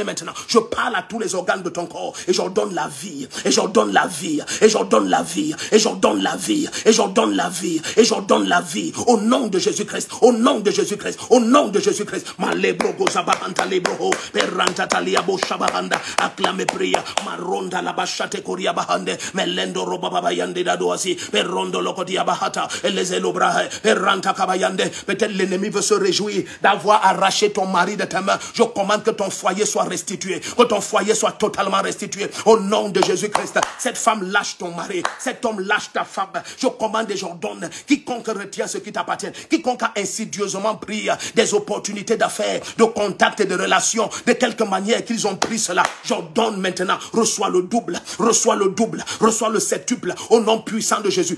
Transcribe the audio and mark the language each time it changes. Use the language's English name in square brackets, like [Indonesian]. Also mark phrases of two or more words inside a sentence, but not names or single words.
[French] Je parle à tous les organes de ton corps et j'ordonne la vie. Et j'ordonne la vie, vie, et j'ordonne la vie, et j'ordonne la vie, et j'ordonne la vie, et j'ordonne la vie, au nom de Jésus-Christ, au nom de Jésus-Christ, au nom de Jésus-Christ. Malebro gozabahanta lebro, perranta talia boshabahanda, acclame pria, maronda la bachate koria bahande, melendo roba babayande dadoasi, perrondo lokodia bahata, et les elobrahe, perranta kabayande. Peut-être l'ennemi veut se réjouir d'avoir arraché ton mari de tes mains. Je commande que ton foyer soit restitué, que ton foyer soit totalement restitué, au nom de Jésus-Christ. Cette femme lâche ton mari, cet homme lâche ta femme. Je commande et j'ordonne, quiconque retient ce qui t'appartient, quiconque a insidieusement pris des opportunités d'affaires, de contacts et de relations, de quelque manière qu'ils ont pris cela, j'ordonne maintenant, reçois le double, reçois le double, reçois le septuple, au nom puissant de Jésus.